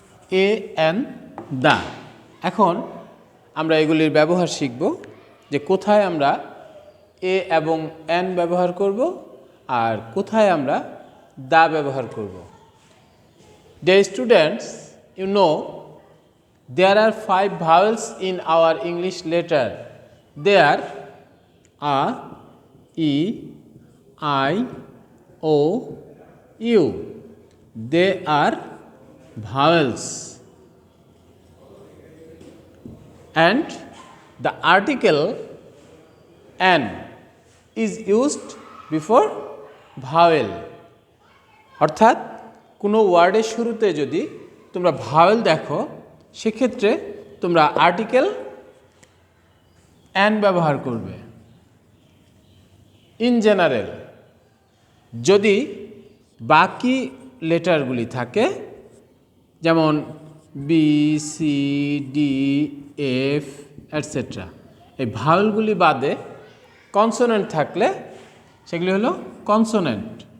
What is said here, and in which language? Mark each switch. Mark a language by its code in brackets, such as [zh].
[bn] এ, an, দা। এখন আমরা এগুলির ব্যবহার শিখব, যে কোথায় আমরা এ এবং অ্যান ব্যবহার করব আর কোথায় আমরা দা ব্যবহার করব। [en] Dear students, you know there are 5 vowels in our English letter. They are A, E, I, O, U. They are vowels, and the article an is used before vowel. [bn] অর্থাৎ কোনো ওয়ার্ডের শুরুতে যদি তোমরা ভাওয়েল দেখো, সেক্ষেত্রে তোমরা আর্টিকেল অ্যান ব্যবহার করবে। ইন জেনারেল যদি বাকি লেটারগুলি থাকে, যেমন B, C, D, F etcetera, এই ভাওয়েলগুলি বাদে কনসোনেন্ট থাকলে সেগুলি হলো কনসোনেন্ট।